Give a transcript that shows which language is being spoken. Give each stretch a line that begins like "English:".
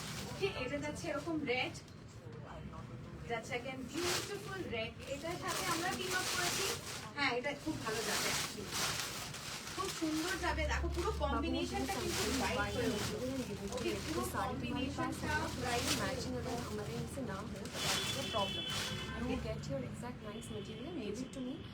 Bangla: ওকে, এটা যাচ্ছে এরকম রেড, যাচ্ছে
English: again
Bangla: বিউটিফুল রেড। এটার সাথে আমরা টিম আপ করেছি, হ্যাঁ এটা খুব ভালো যাবে অ্যাকচুয়ালি। খুব সুন্দর যাবে, দেখো পুরো কম্বিনেশনটা কিন্তু ব্রাইট হয়ে উঠলো। ওকে, পুরো কম্বিনেশনটা ব্রাইট
Hindi: मैचिंग अगर हमारे यहाँ से ना हो तो
English: that's the problem. You get your exact nice material, leave it to me.